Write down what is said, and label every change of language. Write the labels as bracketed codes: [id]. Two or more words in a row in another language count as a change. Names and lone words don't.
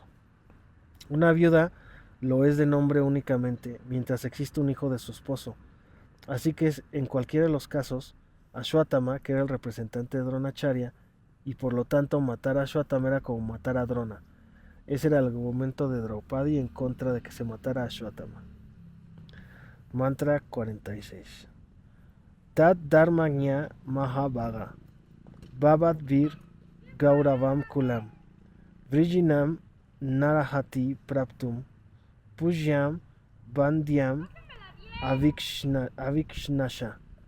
[es] Una viuda lo es de nombre únicamente mientras existe un hijo de su esposo. Así que en cualquiera de los casos, Ashwatthama, que era el representante de Dronacharya, y por lo tanto matar a Ashwatthama era como matar a Drona. Ese era el argumento de Draupadi en contra de que se matara a Ashwatthama. Mantra 46. [sa] तत् धर्मज्ञ महाभाग भवत् वीर गौरवम् कुलम् वृजिनम् नरहति प्राप्तुम् पूज्यम् बन्द्यम् अविक्ष्णश.